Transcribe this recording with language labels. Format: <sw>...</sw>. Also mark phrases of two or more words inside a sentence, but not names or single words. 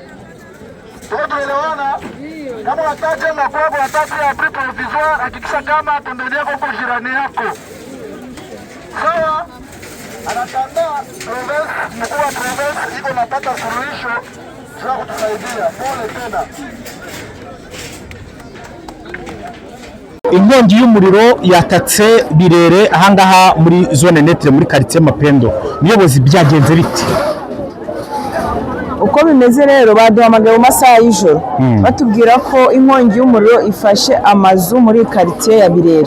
<sw>Tuelewana kama wataki makwabo wataki ya provisoire, hakikisha kama pembeni yako kwa jirani yako. Sawa? Anatanda province, mkuu wa province iko napata suluhisho za kutusaidia. Pole tena.</sw> <rw>Inkongi y'umuriro yatatse Birere ahangaha muri zone netre muri quartier Mapendo. Muyobozi byagenze biti? Uko bimeze rero baduhamagaye mu masaha y'ijoro batubwira ko inkongi y'umuriro ifashe amazu muri quartier ya Birere.</rw>